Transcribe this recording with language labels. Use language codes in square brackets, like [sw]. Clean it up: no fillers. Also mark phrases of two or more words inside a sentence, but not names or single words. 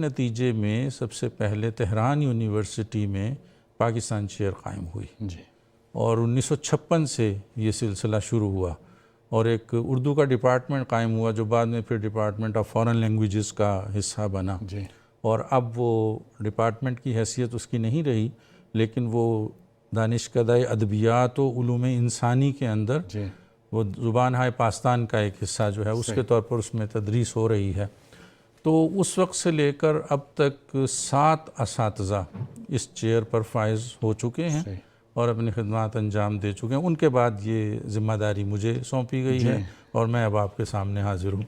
[ur] نتیجے میں سب سے پہلے تہران یونیورسٹی میں پاکستان چیئر قائم ہوئی، اور 1956 سے یہ سلسلہ شروع ہوا، اور ایک اردو کا ڈپارٹمنٹ قائم ہوا جو بعد میں پھر [en] department of foreign languages [ur] کا حصہ بنا، اور اب وہ ڈپارٹمنٹ کی حیثیت اس کی نہیں رہی، لیکن وہ دانشکدہ ادبیات و علوم انسانی کے اندر وہ زبان ہائے پاکستان کا ایک حصہ جو ہے اس کے طور پر اس میں تدریس ہو رہی ہے۔ تو اس وقت سے لے کر اب تک 7 اساتذہ اس چیئر پر فائز ہو چکے ہیں اور اپنی خدمات انجام دے چکے ہیں۔ ان کے بعد یہ ذمہ داری مجھے سونپی گئی ہے اور میں اب آپ کے سامنے حاضر ہوں۔